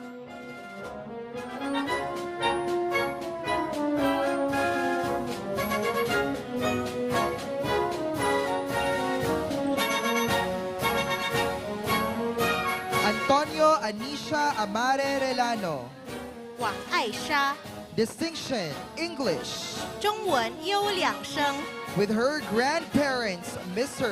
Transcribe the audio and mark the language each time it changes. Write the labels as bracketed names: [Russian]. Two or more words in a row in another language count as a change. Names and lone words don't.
[English] Antonio Anisha Amare Relano. [Chinese] 王爱莎， [English] Distinction, English. [Chinese] 中文优良生。 [English] With her grandparents, Mr.